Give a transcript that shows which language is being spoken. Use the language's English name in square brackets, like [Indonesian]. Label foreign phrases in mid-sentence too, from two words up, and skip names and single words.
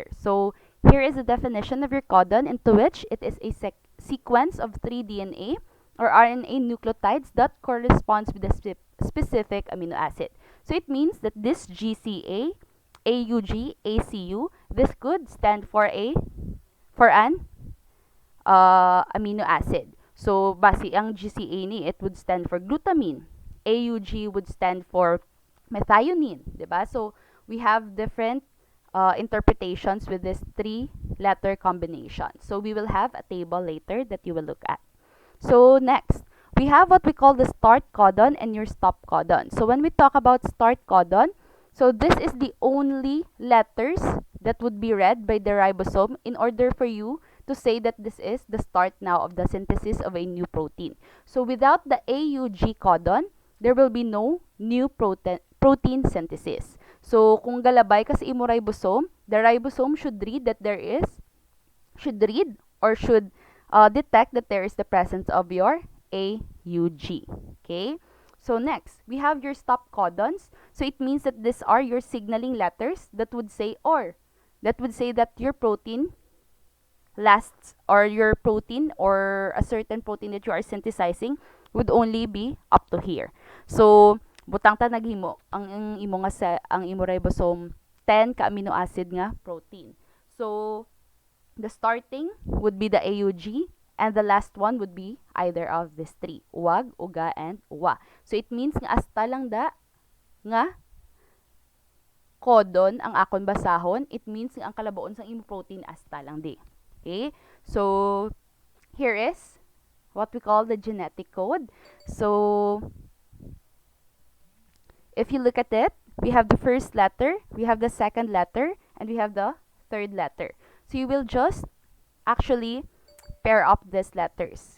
[English] So, here is the definition of your codon, into which it is a sequence of 3 DNA or RNA nucleotides that corresponds with a specific amino acid. So, it means that this GCA, AUG, ACU, this could stand for an amino acid. So, [Hiligaynon] base ang GCA ni, [English] it would stand for glutamine. AUG would stand for methionine, diba? So, we have different interpretations with this 3-letter combination. So, we will have a table later that you will look at. So, next, we have what we call the start codon and your stop codon. So, when we talk about start codon, so this is the only letters that would be read by the ribosome in order for you to say that this is the start now of the synthesis of a new protein. So, without the AUG codon, there will be no new protein synthesis. So, [Hiligaynon] kung galabay ka sa imo ribosome, [English] the ribosome should read that there is, should detect that there is the presence of your AUG. Okay? So, next, we have your stop codons. So, it means that these are your signaling letters that would say that your protein lasts, or your protein or a certain protein that you are synthesizing would only be up to here. So, [Hiligaynon] butang ta naghimo ang imo ribosome 10 ka amino acid nga protein. [English] So, the starting would be the AUG, and the last one would be either of these 3, uwag, uga, and uwa. So, it means [Hiligaynon] nga hasta lang da nga codon ang akon basahon, [English] it means [Hiligaynon] nga ang kalabaon sa imo protein hasta lang di. [English] Okay? So, here is what we call the genetic code. So, if you look at it, we have the first letter, we have the second letter, and we have the third letter. So, you will just actually pair up these letters.